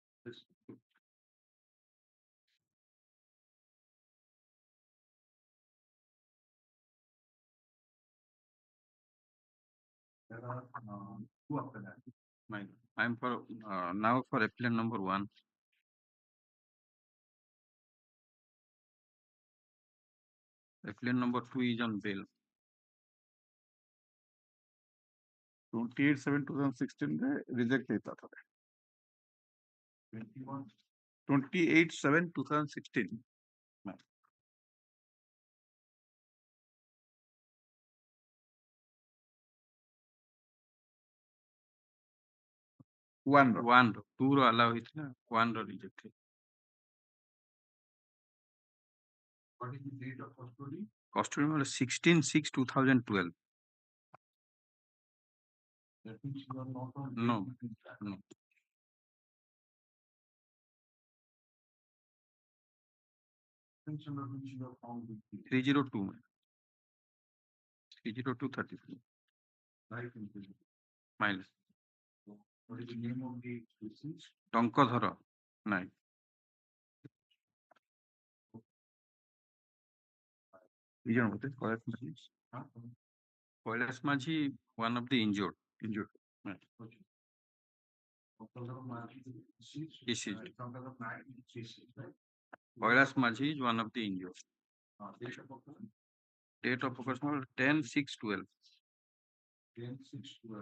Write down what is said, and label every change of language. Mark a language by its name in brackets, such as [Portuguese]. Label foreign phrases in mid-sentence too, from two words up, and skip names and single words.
[English] There are two after that. Mine. I'm for now for appellant number 1. Appellant number 2 is on bail. [Odia] 28/7/2016 ରେ reject ହେଇଥିଲା ଥରେ। 28/7/2016 one ର 1 ର 2 ର allow ହେଇଥିଲା 1 ର reject ହେଇଥିଲା। [English] What is the date of custody? Custody was 16/6/2012. That means you are not on No, bail. no. Extension of which you are found guilty. 302 man. 302/33 Life imprisonment. miles. What is the name of the deceased? [Odia] ଟଙ୍କଧର ନାଇଁ। ଦି ଜଣ ବୋଧେ କୈଳାସ ମାଝୀ। [English] କୈଳାସ ମାଝୀ one of the injured. Okay. Deceased. Deceased. Deceased, right? Kailash Majhi is one of the injured. Date of occurrence? Date of occurrence 10/6/12. 10/6/12.